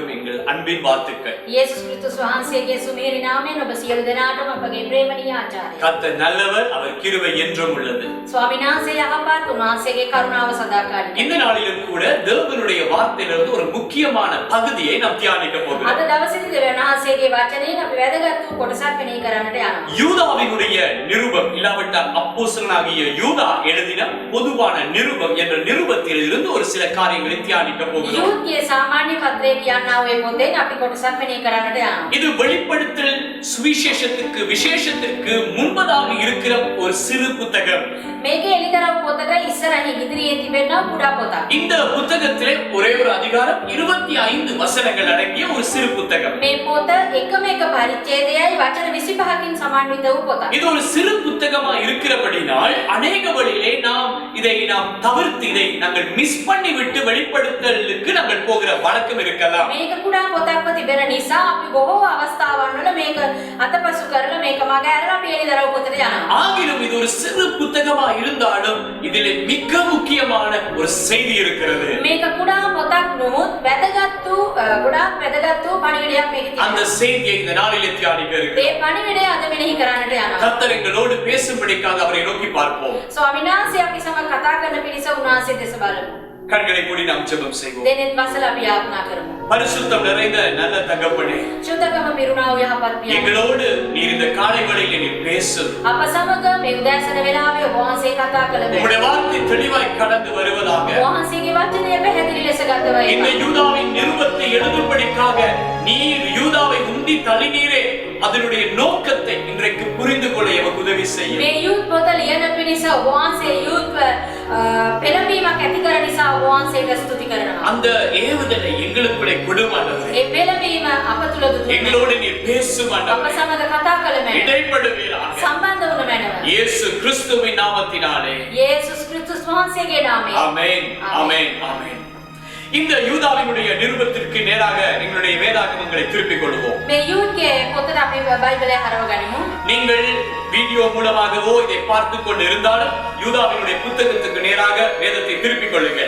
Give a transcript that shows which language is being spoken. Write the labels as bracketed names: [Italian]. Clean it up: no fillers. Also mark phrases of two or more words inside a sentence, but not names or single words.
[Tamil] எங்கள் அன்பின் வாழ்த்துக்கள். [Sinhala] යේසුස් ක්‍රිස්තුස් වහන්සේගේ සුමේරි නාමයෙන් ඔබ සියලු දෙනාටම අපගේ ප්‍රේමණීය ආචාර්ය. [Tamil] கர்த்தர் நல்லவர், அவர் கிருபை என்றும் உள்ளது. [Sinhala] ස්වාමීන් වහන්සේ යහපත්, උන්වහන්සේගේ කරුණාව සදාකාලික. [Tamil] இந்த நாளிலும் கூட தேவனுடைய வார்த்தையிலிருந்து ஒரு முக்கியமான பகுதியை நாம் தியானிக்க போகிறோம். [Sinhala] අද දවසේදී දෙවියන් වහන්සේගේ වචනයෙන් අපි වැදගත් වූ කොටසක් මෙනෙහි කරන්නට යනවා. [Tamil] யூதாவினுடைய நிருபம் இல்லாவிட்டால் அப்போஸ்தலனாகிய யூதா எழுதின பொதுவான நிருபம் என்ற நிருபத்தில் இருந்து ஒரு சில காரியங்களை தியானிக்க போகிறோம். [Sinhala] යුද්ධයේ සාමාන්‍ය පත්‍රයේ කියනා වූ පොතෙන් අපි කොටසක් මෙනෙහි කරන්නට යනවා. [Tamil] இது வெளிப்படுத்தல் சுவிசேஷத்துக்கு விசேஷத்திற்கு முன்பதாக இருக்கிற ஒரு சிறு புத்தகம். [Sinhala] මේකේ එලිදරව් පොතට ඉස්සරහින් ඉදිරියේ තිබෙන කුඩා පොතක්. [Tamil] இந்த புத்தகத்திலே ஒரே ஒரு அதிகாரம் 25 வசனங்கள் அடங்கிய ஒரு சிறு புத்தகம். [Sinhala] මේ පොත එකම එක පරිච්ඡේදයයි වචන 25කින් සමන්විත වූ පොතක්. [Tamil] இது ஒரு சிறு புத்தகமா இருக்கிறபடினால் அநேக வழியிலே இதை தவிர்த்து இதை நாங்கள் மிஸ் பண்ணி விட்டு வெளிப்படுத்தலுக்கு நாங்கள் போகிற வழக்கம் இருக்கலாம். [Sinhala] මේක කුඩා පොතක්ව තිබෙන නිසා අපි බොහෝ අවස්ථාවන් වල මේක අතපසු කරලා මේක මග ඇරලා අපි එලිදරව් පොතට යනවා. [Tamil] ஆகிலும் இது ஒரு சிறு புத்தகமா இருந்தாலும் இதிலே மிக முக்கியமான ஒரு செய்தி இருக்கிறது. [Sinhala] මේක කුඩා පොතක් නොමුත් වැදගත් වූ ගොඩාක් වැදගත් වූ පණිවිඩයක් මේකේ තියෙනවා. [Tamil] அந்த செய்தியை இந்த நாளிலே தியானிக்க இருக்கிறோம். [Sinhala] ඒ පණිවිඩය අද මෙනෙහි කරන්නට යනවා. [Tamil] கர்த்தர் எங்களோடு பேசும்படிக்காக அவரை நோக்கி பார்ப்போம். [Sinhala] ස්වාමීන් වහන්සේ අපි සමග කතා කරන පිරිස උන්වහන්සේ දෙස බලමු. [Tamil] கண்களை மூடி நாம் ஜெபம் செய்வோம். [Sinhala] දෙනෙත් වසලා අපි යාඥා කරමු. [Tamil] பரிசுத்தம் நிறைந்த நல்ல தகப்பனே, [Sinhala] සුද්ධකම පිරුණා වූ යහපත් පියා. [Tamil] எங்களோடு நீர் இந்த காலை வேளையிலே நீர் பேசும். [Sinhala] අප සමග මේ උදෑසන වෙලාවේ ඔබ වහන්සේ කතා කළ බැවින් [Tamil] உம்முடைய வார்த்தை தெளிவாய் கடந்து வருவதாக [Sinhala] ඔබ වහන්සේගේ වචනය පැහැදිලි ලෙස ගතව [Tamil] இந்த யூதாவின் நிருபத்தை எழுதும்படிக்காக நீர் யூதாவை உந்தி தள்ளினீரே, அதனுடைய நோக்கத்தை இன்றைக்கு புரிந்து கொள்ள எமக்கு உதவி செய்யும். [Sinhala] මේ යුත් පොත ලියන පිණිස ඔබ වහන්සේ යුත් පෙළඹීමක් ඇති කර නිසා ඔබ වහන්සේට ස්තුති කරනවා. [Tamil] அந்த ஏவுதலை எங்களுக்குள்ளே கொடுமாண்டவரே, [Sinhala] ඒ පෙළඹීම අප තුල දුන්නේ [Tamil] எங்களோடு நீர் பேசும் [Sinhala] අප [Tamil] ஆண்டவரே, [Sinhala] සමග කතා කළ මැනව [Tamil] இடைப்படுவீராக [Sinhala] සම්බන්ධ වුණ මැනව [Tamil] இயேசு கிறிஸ்துவின் நாமத்தினாலே. [Sinhala] යේසුස් ක්‍රිස්තුස් වහන්සේගේ නාමයෙන් [Tamil] ஆமென், ஆமென், ஆமென். இந்த யூதாவினுடைய நிருபத்திற்கு நேராக எங்களுடைய வேதாகமங்களை திருப்பிக் கொள்வோம். [Sinhala] මේ යුත්ගේ පොතට අපි බයිබලය හරව ගනිමු. [Tamil] நீங்கள் வீடியோ மூலமாகவோ இதை பார்த்து கொண்டு இருந்தாலும் யூதாவினுடைய புத்தகத்துக்கு நேராக வேதத்தை திருப்பிக் கொள்ளுங்கள்.